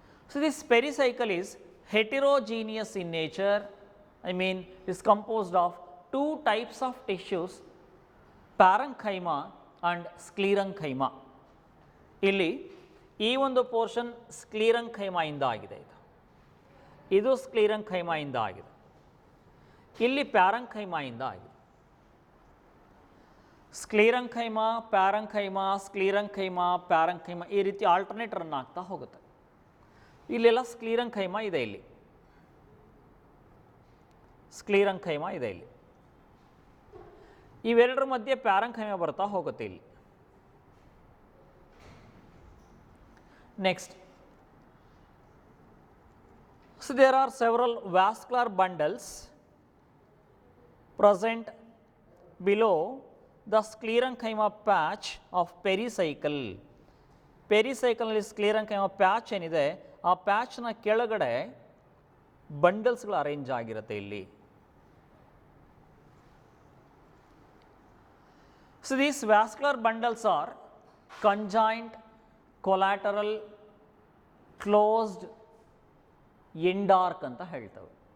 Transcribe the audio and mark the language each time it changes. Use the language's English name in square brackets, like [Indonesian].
[English] So this pericycle is heterogeneous in nature. I mean is composed of 2 types of tissues, parenchyma and sclerenchyma. [Kannada] ಇಲ್ಲಿ ಈ ಒಂದು portion ಸ್ಕ್ಲೀರೆಂಕೈಮಾ ಇಂದ ಆಗಿದೆ, ಇದು ಸ್ಕ್ಲೀರೆಂಕೈಮಾ ಇಂದ ಆಗಿದೆ, ಇಲ್ಲಿ ಪ್ಯಾರೆಂಕೈಮಾ ಇಂದ ಆಗಿದೆ. ಸ್ಕ್ಲೀರೆಂಕೈಮಾ, ಪ್ಯಾರೆಂಕೈಮಾ, ಸ್ಕ್ಲೀರೆಂಕೈಮಾ, ಪ್ಯಾರೆಂಕೈಮಾ ಈ ರೀತಿ ಆಲ್ಟರ್ನೇಟ್ ರನ್ ಆಗ್ತಾ ಹೋಗುತ್ತೆ. ಇಲ್ಲೆಲ್ಲ ಸ್ಕ್ಲೀರೆಂಕೈಮಾ ಇದೆ, ಇಲ್ಲಿ ಸ್ಕ್ಲೀರೆಂಕೈಮಾ ಇದೆ, ಇಲ್ಲಿ ಇವೆರಡರ ಮಧ್ಯೆ ಪ್ಯಾರೆಂಕೈಮಾ ಬರ್ತಾ ಹೋಗುತ್ತೆ ಇಲ್ಲಿ. [English] Next, so there are several vascular bundles present below the sclerenchyma patch of pericycle. [Kannada] pericycle ನಲ್ಲಿ sclerenchyma patch ಏನಿದೆ ಆ ಪ್ಯಾಚ್ನ ಕೆಳಗಡೆ ಬಂಡಲ್ಸ್ಗಳು ಅರೇಂಜ್ ಆಗಿರುತ್ತೆ ಇಲ್ಲಿ. [English] So these vascular bundles are conjoint, collateral, closed, endarch [Kannada] ಅಂತ ಹೇಳ್ತವೆ.